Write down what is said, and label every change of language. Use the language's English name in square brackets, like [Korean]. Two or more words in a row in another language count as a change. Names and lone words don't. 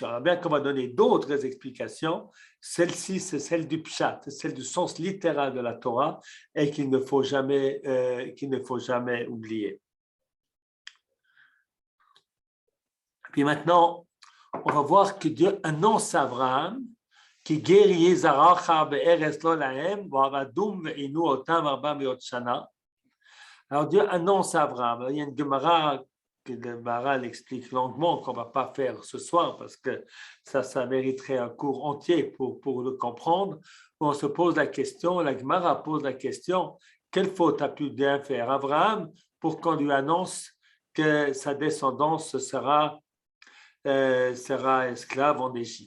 [French] Alors bien qu'on va donner d'autres explications, celle-ci, c'est celle du pshat, c'est celle du sens littéral de la Torah et qu'il ne faut jamais oublier. Puis maintenant, on va voir que Dieu annonce à Abraham qui guérit [Hebrew] זרעך בארץ לא להם ועבדום וענו אותם 400 שנה. [French] Alors Dieu annonce à Abraham. Il y a une Gemara que le Maharal explique longuement qu'on ne va pas faire ce soir parce que ça mériterait un cours entier pour le comprendre. On se pose la question, la Gemara pose la question, quelle faute a pu bien faire Abraham pour qu'on lui annonce que sa descendance sera esclave en Égypte.